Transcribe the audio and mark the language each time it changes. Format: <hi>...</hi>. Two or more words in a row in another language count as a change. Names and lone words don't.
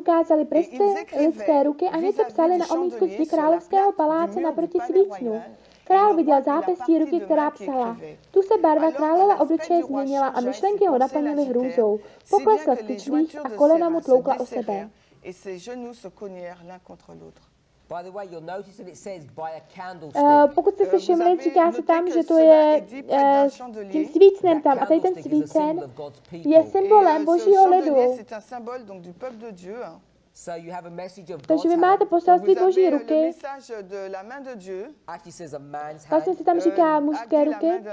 <cs>ukázaly prsty lidské ruky a něco psali na omítku zdi královského paláce naproti svícnu. Král viděl zápěstí ruky, která psala. Tu se barva kráľova obličeje změnila a myšlenky ho naplnily hrůzou. Poklesl v kyčlích a kolena mu tloukla o sebe.</cs> <fr>Et ses genoux se cognèrent l'un contre l'autre.</fr> <en>By the way, you'll notice that it says by a candlestick.</en> <cs>Pokud jste si všimli, říká se tam, že to je tím svícnem tam. A tady ten svícen je symbolem Božího lidu. Takže vy máte poselství Boží ruky. Vlastně se tam říká mužské ruky.</cs>